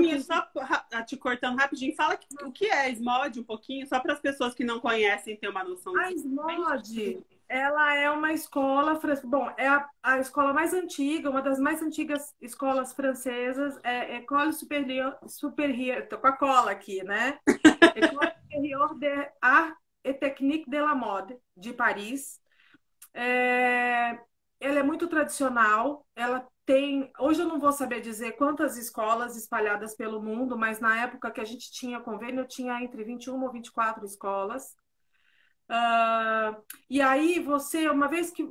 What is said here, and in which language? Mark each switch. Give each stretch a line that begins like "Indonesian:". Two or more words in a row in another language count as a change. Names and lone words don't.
Portuguese: pouquinho, só te cortando rapidinho, fala o que é SMOD um pouquinho, só para as pessoas que não conhecem ter uma a noçãozinha. SMOD, ela é uma escola, bom, é a escola mais antiga, uma das mais antigas escolas francesas, é
French: École Supérieure,
Portuguese: tô com a cola aqui, né?
French: École Supérieure des Arts et Techniques de la Mode, de Paris.
Portuguese: É, ela é muito tradicional, ela tem, hoje eu não vou saber dizer quantas escolas espalhadas pelo mundo, mas na época que a gente tinha convênio, tinha entre 21 ou 24 escolas. E aí você, uma vez que.